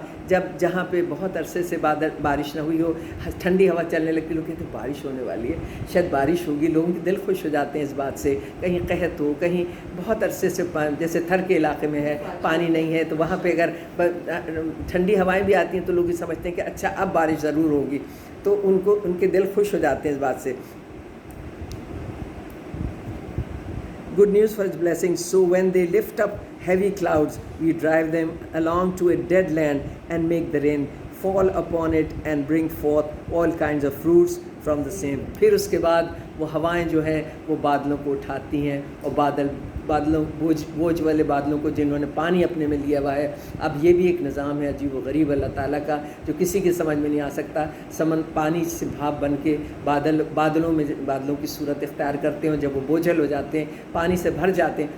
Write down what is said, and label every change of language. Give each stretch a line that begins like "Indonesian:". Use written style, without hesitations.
Urdu: جب جہاں پہ بہت عرصے سے بارش نہ ہوئی ہو, ٹھنڈی ہوا چلنے لگتی, لوگ کہتے ہیں بارش ہونے والی ہے, شاید بارش ہوگی, لوگوں کے دل خوش ہو جاتے ہیں اس بات سے. کہیں قحط ہو, کہیں بہت عرصے سے جیسے تھر کے علاقے میں ہے پانی نہیں ہے, تو وہاں پہ اگر ٹھنڈی ہوائیں بھی آتی ہیں تو لوگ یہ سمجھتے ہیں کہ اچھا اب بارش ضرور ہوگی, تو ان کے دل خوش ہو جاتے ہیں اس بات سے.
English: Good news for his blessings. So when they lift up heavy clouds, we drive them along to a dead land and make the rain fall upon it and bring forth all kinds of fruits from the same.
Urdu: پھر اس کے بعد وہ ہوائیں جو ہیں وہ بادلوں کو اٹھاتی ہیں, اور بادلوں بوجھ والے بادلوں کو جنہوں نے پانی اپنے میں لیا ہوا ہے. اب یہ بھی ایک نظام ہے عجیب و غریب اللہ تعالیٰ کا, جو کسی کی سمجھ میں نہیں آ سکتا. پانی سے بھاپ بن کے بادلوں کی صورت اختیار کرتے ہیں, جب وہ بوجھل ہو جاتے ہیں, پانی سے بھر جاتے ہیں.